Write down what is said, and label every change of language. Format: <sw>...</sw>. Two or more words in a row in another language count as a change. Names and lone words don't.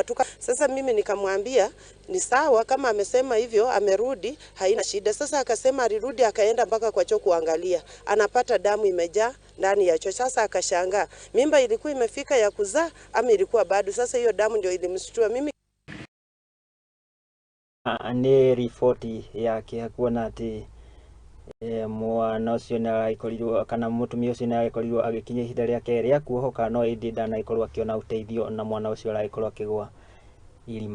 <sw>Sasa mimi nikamwambia ni sawa, kama amesema hivyo amerudi haina shida. Sasa akasema alirudi akaenda mpaka kwa choo kuangalia, anapata damu imejaa ndani ya choo. Sasa akashangaa mimba ilikuwa imefika ya kuzaa ama ilikuwa bado. Sasa hiyo damu ndio ilimshtua mimi.</sw> <ki>Nĩ riboti yake kuona atĩ mwana ũcio nĩaragĩkorirwo kana mũtumia ũcio nĩaragĩkorirwo agĩkinyia ihinda rĩake rĩa kuohoka, no ĩndĩ ndanagĩkorwo akĩona ũteithio na mwana ũcio aragĩkorwo akĩgũa irima-inĩ rĩa Kioro.</ki>